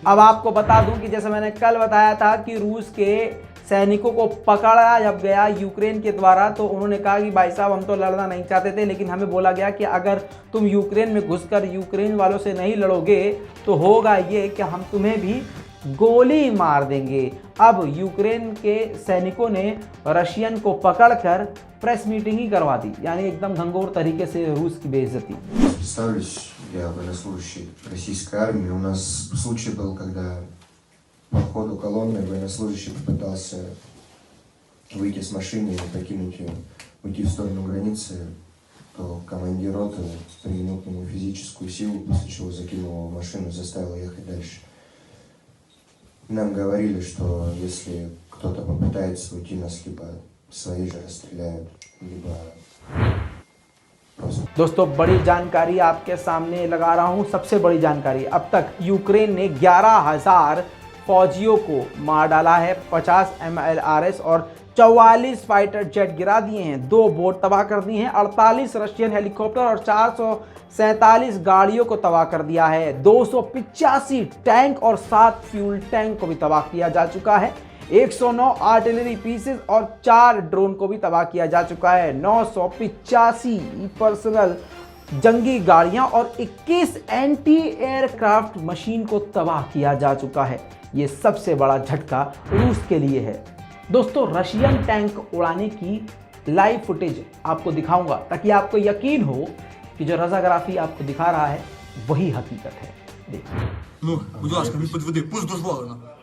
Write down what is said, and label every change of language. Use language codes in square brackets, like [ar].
[hi] अब आपको बता दूं कि जैसे मैंने कल बताया था कि रूस के सैनिकों को पकड़ा जब गया यूक्रेन के द्वारा, तो उन्होंने कहा कि भाई साहब हम तो लड़ना नहीं चाहते थे, लेकिन हमें बोला गया कि अगर तुम यूक्रेन में घुसकर यूक्रेन वालों से नहीं लड़ोगे तो होगा ये कि हम तुम्हें भी गोली मार देंगे। अब यूक्रेन के सैनिकों ने रशियन को पकड़कर प्रेस मीटिंग ही करवा दी, यानी एकदम घंघोर तरीके से रूस की बेइज्जती। [ru] Представлюсь, я военнослужащий российской армии. У нас случай был, когда по ходу колонны военнослужащий попытался выйти с машины и покинуть ее, уйти в сторону границы, то командир роты применил к нему физическую силу, после чего закинул его в машину и заставил ехать дальше. Нам говорили, что если кто-то попытается уйти, нас либо свои же расстреляют, либо просто... [hi] दोस्तों बड़ी जानकारी आपके सामने लगा रहा हूं, सबसे बड़ी जानकारी। अब तक यूक्रेन ने 11,000 फौजियों को मार डाला है, 50 MLRS और 44 फाइटर जेट गिरा दिए हैं, 2 बोट तबाह कर दिए हैं, 48 रशियन हेलीकॉप्टर और 447 गाड़ियों को तबाह कर दिया है, 285 टैंक और 7 फ्यूल टैंक को भी तबाह किया जा चुका है, 109 आर्टिलरी पीसेस और 4 ड्रोन को भी तबाह किया जा चुका है, 985 पर्सनल जंगी गाड़ियां और 21 एंटी एयरक्राफ्ट मशीन को तबाह किया जा चुका है। ये सबसे बड़ा झटका रूस के लिए है। दोस्तों रशियन टैंक उड़ाने की लाइव फुटेज आपको दिखाऊंगा ताकि आपको यकीन हो कि जो रजाग्राफी आपको दिखा रहा है वही हकीकत है। देखिए। [uk] Ну, будь ласка, не підведи, пуск дозволено.